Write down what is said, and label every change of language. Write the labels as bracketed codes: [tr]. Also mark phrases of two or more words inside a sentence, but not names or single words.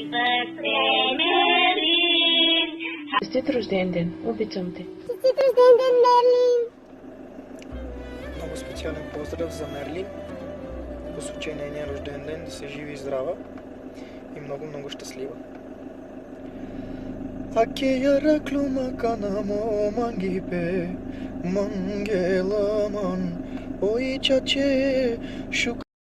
[bg] Честит рожден ден, обичам те. Честит рожден ден, Мерлин! Много специален поздрав за Мерлин. По случай нейния рожден ден, да се живи и здрава и много щастлива. [rom] Аке яраклума канамо мангипе мангеламан ой чаче шук